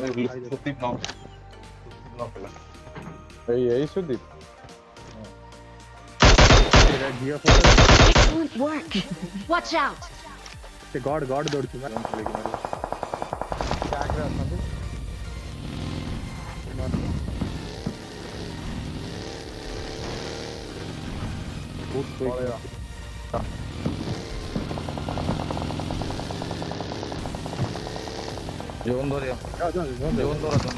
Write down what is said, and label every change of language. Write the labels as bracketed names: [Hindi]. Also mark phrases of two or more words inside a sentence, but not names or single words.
[Odia] ଏଇ ସୁଦୀପ [English] Excellent work. Watch out. [Odia] ସେ ଗଡ ଦୌଡୁଛି ବ୍ୟାଗରେ ଅଛନ୍ତି ପଳେଇବା ଜୋନ୍ ଧରିଆ ଜୋନ୍ ଧର